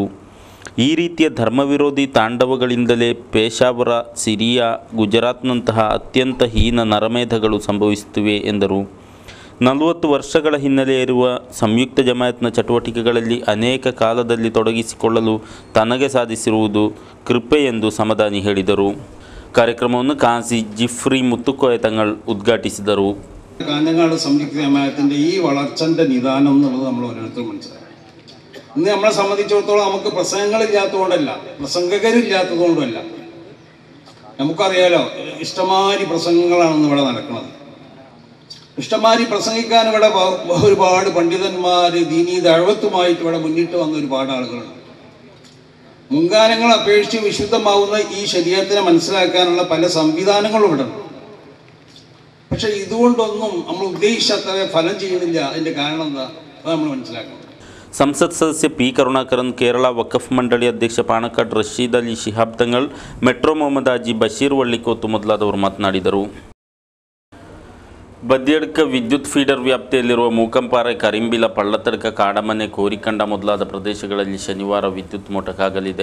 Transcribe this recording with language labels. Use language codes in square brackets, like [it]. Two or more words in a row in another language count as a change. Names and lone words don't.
[kn] ಈ ರೀತಿಯ ಧರ್ಮವಿರೋಧಿ ತಾಂಡವಗಳಿಂದಲೇ ಪೇಶಾವರ, ಸಿರಿಯಾ, ಗುಜರಾತ್ನಂತಹ ಅತ್ಯಂತ ಹೀನ ನರಮೇಧಗಳು ಸಂಭವಿಸುತ್ತಿವೆ ಎಂದರು. 40 ವರ್ಷಗಳ ಹಿನ್ನೆಲೆ ಇರುವ ಸಂಯುಕ್ತ ಜಮಾಯತ್ನ ಚಟುವಟಿಕೆಗಳಲ್ಲಿ ಅನೇಕ ಕಾಲದಲ್ಲಿ ತೊಡಗಿಸಿಕೊಳ್ಳಲು ತನಗೆ ಸಾಧಿಸಿರುವುದು ಕೃಪೆ ಎಂದು ಸಮದಾನಿ ಹೇಳಿದರು. ಕಾರ್ಯಕ್ರಮವನ್ನು ಕಾಜಿ ಜಿಫ್ರಿ ಮುತ್ತುಕೋಯ തങ്ങൾ ഉദ്ഘാಟಿಸಿದರು. [ml] കാഞ്ഞങ്ങാട് സംയുക്ത ജമാഅത്തിന്റെ ഈ വളർച്ചന്റെ നിദാനം എന്നുള്ളത് നമ്മൾ ഓരോരുത്തരും മനസ്സിലാക്കണം. ഇന്ന് നമ്മളെ സംബന്ധിച്ചിടത്തോളം നമുക്ക് പ്രസംഗങ്ങളില്ലാത്തതുകൊണ്ടല്ല, പ്രസംഗകരില്ലാത്തതുകൊണ്ടല്ല. നമുക്കറിയാലോ, ഇഷ്ടമാരി പ്രസംഗങ്ങളാണ് ഇവിടെ നടക്കുന്നത്. ഇഷ്ടമാരി പ്രസംഗിക്കാൻ ഇവിടെ ഒരുപാട് പണ്ഡിതന്മാർ, ദീനീ ദഅവത്തുമായിട്ട് ഇവിടെ മുന്നിട്ട് വന്ന ഒരുപാട് ആളുകളുണ്ട്. മുൻകാലങ്ങൾ അപേക്ഷിച്ച് വിശുദ്ധമാവുന്ന ഈ ശരീരത്തിനെ മനസ്സിലാക്കാനുള്ള പല സംവിധാനങ്ങളും ഇവിടെ ഉണ്ട്. പക്ഷെ ഇതുകൊണ്ടൊന്നും നമ്മൾ ഉദ്ദേശിച്ചത്ര ഫലം ചെയ്യുന്നില്ല. അതിൻ്റെ കാരണം എന്താ? അത് നമ്മൾ മനസ്സിലാക്കണം. [kn] ಸಂಸತ್ ಸದಸ್ಯ ಪಿ. ಕರುಣಾಕರನ್, ಕೇರಳ ವಕಫ್ ಮಂಡಳಿ ಅಧ್ಯಕ್ಷ ಪಾಣಕಾಡ್ ರಶೀದ್ ಅಲಿ ಶಿಹಾಬ್ ತಂಗಳ್, ಮೆಟ್ರೋ ಮೊಹಮ್ಮದ್ ಹಾಜಿ ಬಶೀರ್ ವಳ್ಳಿಕೋತು ಮೊದಲಾದವರು ಮಾತನಾಡಿದರು. ಬದಿಯಡ್ಕ ವಿದ್ಯುತ್ ಫೀಡರ್ ವ್ಯಾಪ್ತಿಯಲ್ಲಿರುವ ಮೂಕಂಪಾರೆ, ಕರಿಂಬಿಲ, ಪಳ್ಳತ್ತಡ್ಕ, ಕಾಡಮನೆ, ಕೋರಿಕಂಡ ಮೊದಲಾದ ಪ್ರದೇಶಗಳಲ್ಲಿ ಶನಿವಾರ ವಿದ್ಯುತ್ ಮೊಟಕಾಗಲಿದೆ.